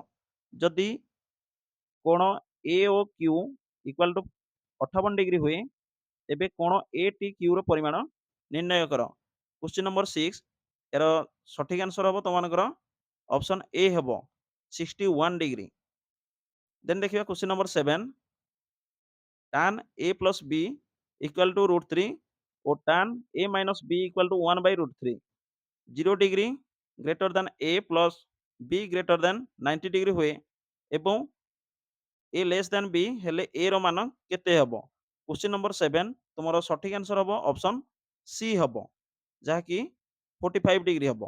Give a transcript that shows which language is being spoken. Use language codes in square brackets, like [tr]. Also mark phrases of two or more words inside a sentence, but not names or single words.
[or] ଯଦି କୋଣ ଏ ଓ କ୍ୟୁ [en] equal to [or] 58 ଡିଗ୍ରୀ ହୁଏ, ତେବେ କୋଣ ATQ ର ପରିମାଣ ନିର୍ଣ୍ଣୟ କର। [en] question number [or] 6 ଏହାର ସଠିକ୍ ଆନ୍ସର ହେବ ତୁମମାନଙ୍କର [en] option A [or] ହେବ, 61 ଡିଗ୍ରୀ। ଦେନ୍ ଦେଖିବା [en] question number [or] 7, [en] tan A plus B equal to √3 ଓ tan A minus B equal to 1/√3। 0 degree greater than A plus B greater than 90 degree [or] ହୁଏ ଏବଂ [en] A less than B [or] ହେଲେ A ର ମାନ କେତେ ହେବ। [en] question number [or] 7 ତୁମର ସଠିକ୍ ଆନ୍ସର ହେବ [en] option C [or] ହେବ, ଯାହାକି 45 ଡିଗ୍ରୀ ହେବ।